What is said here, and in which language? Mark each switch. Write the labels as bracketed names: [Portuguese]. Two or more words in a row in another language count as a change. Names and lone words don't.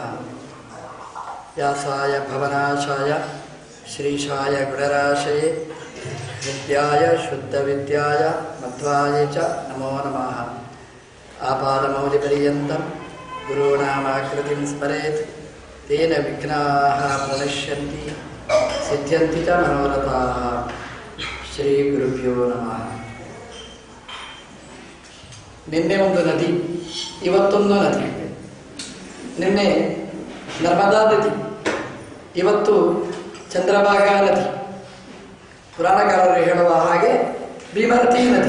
[Sanskrit] व्यासाय भवनाशाय श्रीशाय गुणराशये विद्याय शुद्धविद्याय मध्वाय च नमो नमः। आपादमौलिपर्यन्तं गुरूणामाकृतिं स्मरेत् तेन विघ्नाः प्रणश्यन्ति सिद्ध्यन्ति च मनोरथाः। श्रीगुरुभ्यो नमः। [Kannada] ನಿನ್ನೆ ಒಂದು ನದಿ, ಇವತ್ತೊಂದು ನದಿ. ನಿನ್ನೆ ನರ್ಮದಾ ನದಿ, ಇವತ್ತು ಚಂದ್ರಭಾಗಾ ನದಿ. ಪುರಾಣಕಾರರು ಹೇಳುವ ಹಾಗೆ ಭೀಮರತಿ ನದಿ.